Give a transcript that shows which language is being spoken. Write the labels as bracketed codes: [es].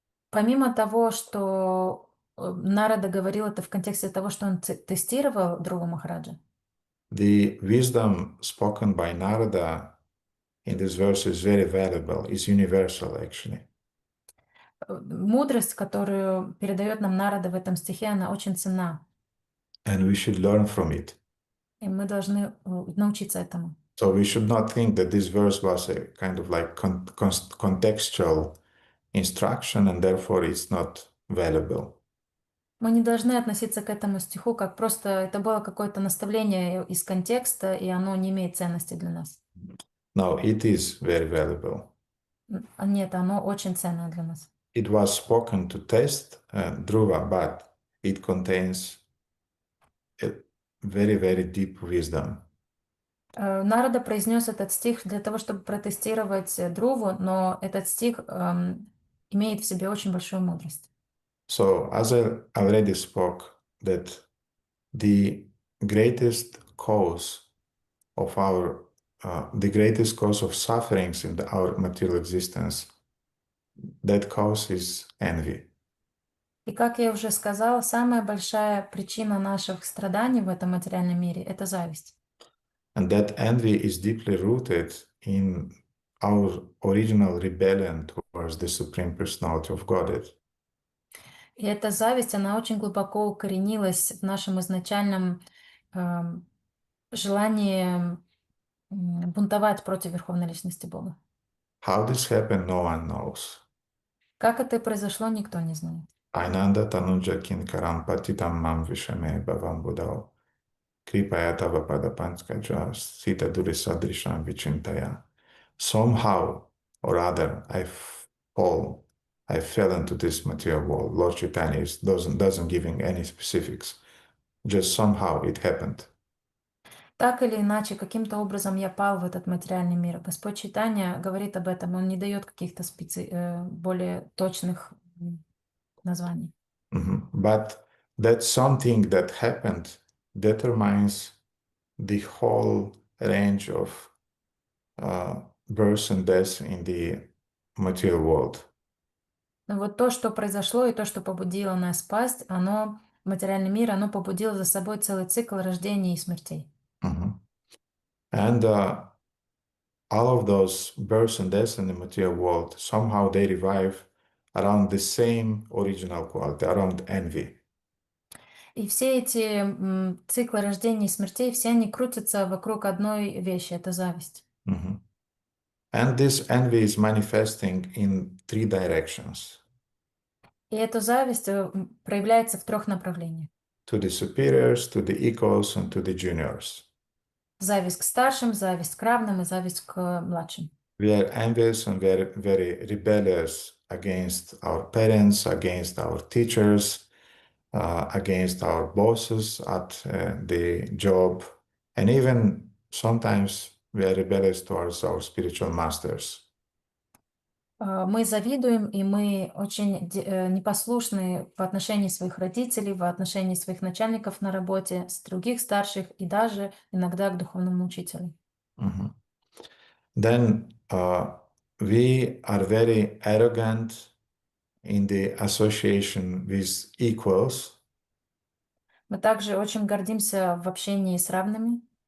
[ru] Помимо того, что Нарада говорил это в контексте того, что он тестировал Друва Махараджа, [en] the wisdom spoken by Narada in this verse is very valuable, is universal actually. [ru] мудрость, которую передает нам Нарада в этом стихе, она очень ценна, [en] And we should learn from it. [ru] и мы должны научиться этому. [en] So we should not think that this verse was a kind of like contextual instruction and therefore it's not valuable. [ru] Мы не должны относиться к этому стиху как просто это было какое-то наставление из контекста, и оно не имеет ценности для нас. [en] No, it is very valuable. [ru] Нет, оно очень ценное для нас. [en] It was spoken to test Dhruva, but it contains a very, very deep wisdom. [ru] Нарада произнес этот стих для того, чтобы протестировать Друву, но этот стих имеет в себе очень большую мудрость. [en] So, as I already spoke, that the greatest cause of the greatest cause of sufferings in our material existence, that cause is envy. [ru] И как я уже сказала, самая большая причина наших страданий в этом материальном мире – это зависть. [en] And that envy is deeply rooted in our original rebellion towards the Supreme Personality of Godhead. [ru] И эта зависть, она очень глубоко укоренилась в нашем изначальном желании бунтовать против Верховной Личности Бога. [en] How this happened, no one knows. [ru] Как это произошло, никто не знает. [sa] Ainanda tanuja kinkaram patitam mam vishame bhavam buddhao. Kripaya tava padapanskaja sita durisadrisham vichintaya. [en] Somehow or other, I fell into this material world. Lord Chaitanya doesn't giving any specifics. Just somehow it happened. [ru] Так или иначе, каким-то образом я пал в этот материальный мир. Господь Чайтанья говорит об этом, он не дает каких-то более точных названий. [en] But that something that happened determines the whole range of birth and death in the material world. [ru] Но вот то, что произошло, и то, что побудило нас пасть, материальный мир, оно побудило за собой целый цикл рождений и смертей. Mhm. [en] And all of those births and deaths in the material world, somehow they revive around the same original quality, around envy. [ru] И все эти циклы рождения и смертей, все они крутятся вокруг одной вещи — это зависть. Mhm. [en] And this envy is manifesting in three directions: [ru] И эта зависть проявляется в 3 направлениях. [en] to the superiors, to the equals, and to the juniors. [ru] Зависть к старшим, зависть к равным и зависть к младшим. [en] We are envious and very, very rebellious against our parents, against our teachers, against our bosses at the job, and even sometimes we are rebellious towards our spiritual masters. [ru] Мы завидуем, и мы очень непослушны в отношении своих родителей, в отношении своих начальников на работе, с других старших и даже иногда к духовному учителю. Mhm. [en] Then we are very arrogant in the association with equals, [ru] Мы также очень гордимся в общении с равными,